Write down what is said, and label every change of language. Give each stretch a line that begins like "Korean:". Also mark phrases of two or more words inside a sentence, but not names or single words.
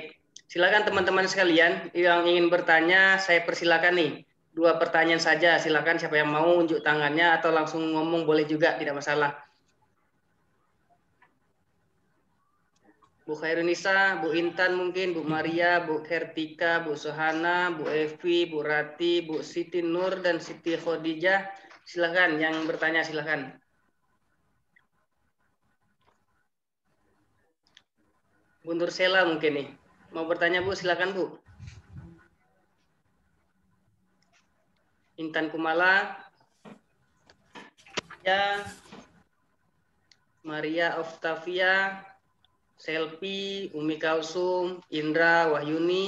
Indonesian: Silakan teman-teman sekalian yang ingin bertanya, saya persilakan nih. 2 pertanyaan saja. Silakan siapa yang mau unjuk tangannya atau langsung ngomong boleh juga, tidak masalah. Bu Khairunisa, Bu Intan mungkin, Bu Maria, Bu Hertika, Bu Sohana, Bu Evi, Bu Rati, Bu Siti Nur, dan Siti Khadijah. Silakan yang bertanya, silakan. Bu Nursela mungkin nih. Mau bertanya Bu, silakan Bu. Intan Kumala, ya, Maria Oktavia, Selvi, Umi Kalsum, Indra, Wahyuni.